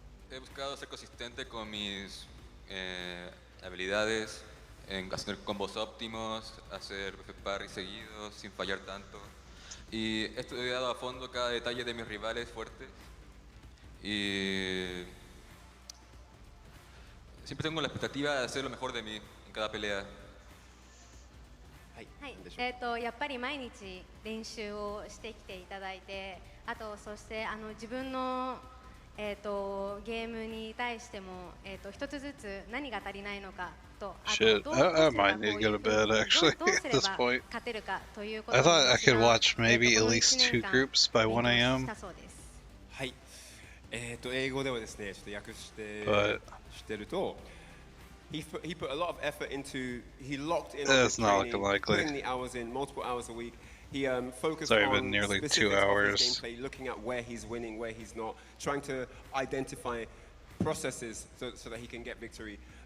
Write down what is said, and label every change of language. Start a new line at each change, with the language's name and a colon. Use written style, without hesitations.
Spanish: he buscado ser consistente con mis habilidades, en hacer combos óptimos, hacer parry seguidos, sin fallar tanto. Y he estudiado a fondo cada detalle de mis rivales fuertes. Y siempre tengo la expectativa de hacer lo mejor de mí en cada pelea.
Japanese: はい、やっぱり毎日練習をしてきていただいて、あとそして自分のゲームに対しても一つずつ何が足りないのかと、あとどうすればこういう風にどうすれば勝てるかということを
English: I thought I could watch maybe at least 2 groups by 1 a.m.
Japanese: はい。英語ではですね、ちょっと訳してしてると。
English: He put a lot of effort into. He locked in on the training, putting the hours in, multiple hours a week. He focused on nearly specifics 2 hours. Of his gameplay, looking at where he's winning, where he's not, trying to identify processes so that he can get victory.